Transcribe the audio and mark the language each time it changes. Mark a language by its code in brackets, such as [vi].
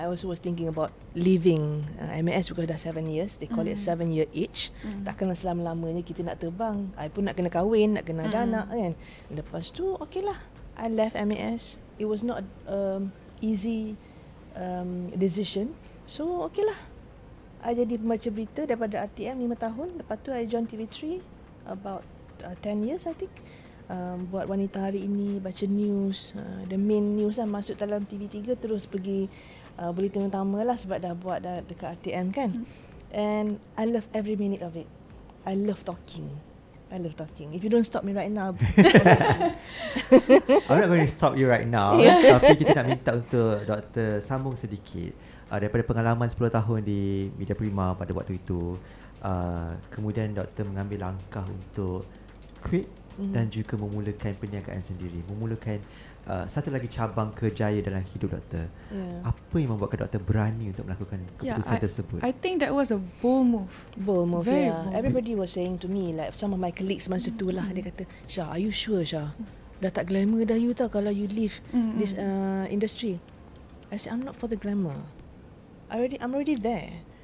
[en] I also was thinking about leaving MAS because [ms] dah [en] 7 years. They call it 7-year itch. [ms] Takkanlah selama-lamanya kita nak terbang. I pun nak kena kahwin, nak kena ada anak kan. Lepas tu, okay lah, [en] I left MAS. It was not easy decision. [ms] So, okay lah, I jadi pembaca berita daripada RTM 5 tahun. Lepas tu, [en] I join TV3 about 10 years I think. [ms] Buat Wanita Hari Ini, baca news, [en] the main news [ms] lah, masuk dalam TV3 terus pergi bulletin utama lah sebab dah buat dekat RTM kan. [en] And I love every minute of it. I love talking. If you don't stop me right now, I'm not going to stop you right now. [ms] Tapi kita nak minta untuk Doktor sambung sedikit daripada pengalaman 10 tahun di Media Prima pada waktu itu. Kemudian Doktor mengambil langkah untuk quit dan juga memulakan perniagaan sendiri, memulakan satu lagi cabang kerjaya dalam hidup Doktor. Apa yang membuatkan Doktor berani untuk melakukan keputusan tersebut? [en] I think that was a bold move. Very bold. Everybody was saying to me, like some of my colleagues [ms] masa tu lah, dia kata, [en] Syah, are you sure Syah? [ms] Dah tak glamour dah you tau kalau you [en] leave this industry. I said, I'm not for the glamour. I'm already there.